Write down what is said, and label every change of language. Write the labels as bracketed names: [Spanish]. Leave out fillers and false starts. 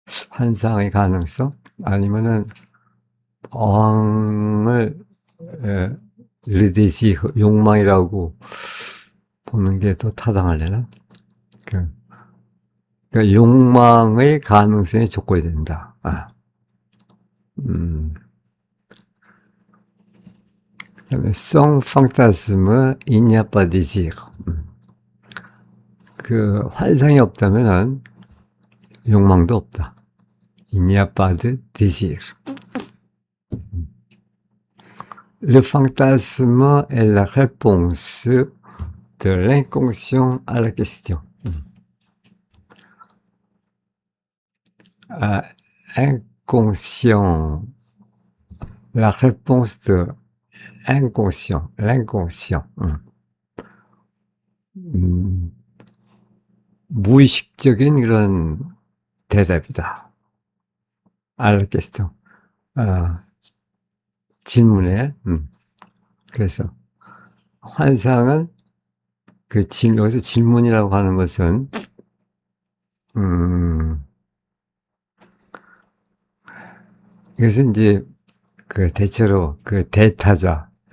[Korean] 환상의 가능성 아니면은 어항을 르데시 욕망이라고 보는 게 더 타당하려나? 그러니까 욕망의 가능성의 조건이 된다. [French] 그다음에 sans fantasme il n'y a pas désir. [Korean] 그 환상이 없다면은 욕망도 없다. [French] Il n'y a pas de désir. Le fantasme est la réponse de l'inconscient à la question. Inconscient. La réponse de inconscient. l'inconscient. [Korean] 무의식적인 그런 대답이다. [French] à la question. [Korean] 질문에. 그래서 환상은 여기서 질문이라고 하는 것은 이것은 이제 대체로 대타자,